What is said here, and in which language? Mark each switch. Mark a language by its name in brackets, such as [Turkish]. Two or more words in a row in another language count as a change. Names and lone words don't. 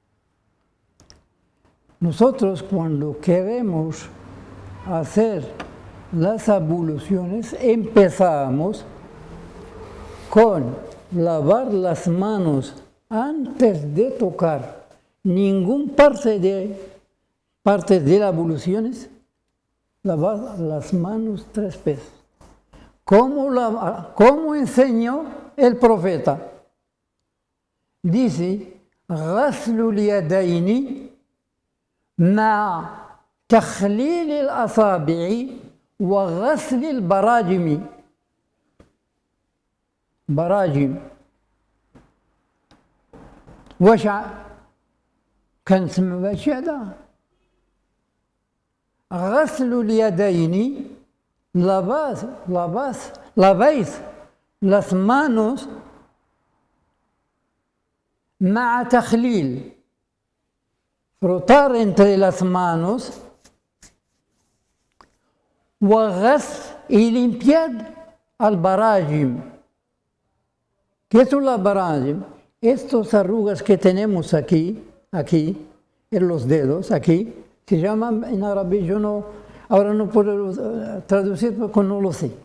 [Spanish] Nosotros cuando queremos hacer las abluciones empezamos con lavar las manos antes de tocar ninguna parte de las abluciones, lavar las manos 3 veces. ¿Cómo enseñó el profeta? Dice: [Arabic] غسل اليدين مع تخليل الأصابع وغسل البراجم. براجم واش كان نسمى هادشي هذا؟ غسل اليدين [Spanish] laváis las manos [Arabic] مع تخليل, [Spanish] frotar entre las manos, وغسل y limpiar البراجم. ¿Qué son las barajem? Estas arrugas que tenemos aquí, en los dedos, aquí, se llaman en árabe, yo no, ahora no puedo traducir porque no lo sé.